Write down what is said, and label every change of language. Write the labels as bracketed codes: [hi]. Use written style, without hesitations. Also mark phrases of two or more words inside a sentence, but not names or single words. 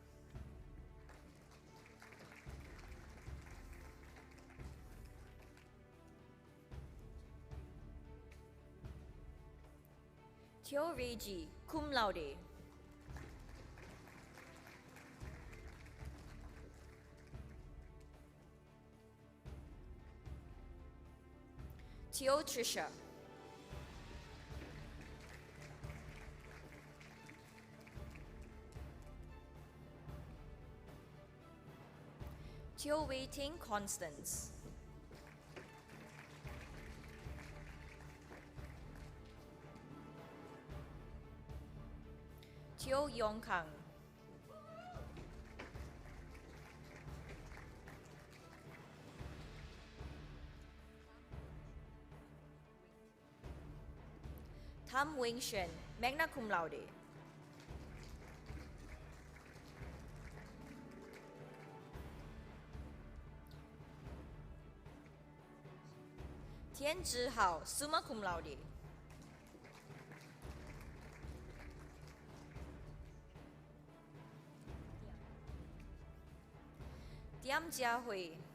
[en] Teo Reiji, [la] cum laude. [en] Teo Trisha. Teo Wei Ting Constance. Teo Yong Kang. Tam Wing Shen, [la] magna cum laude. [en] Tian Zhihao, [la] summa cum laude. [en] Tiam Jiahui.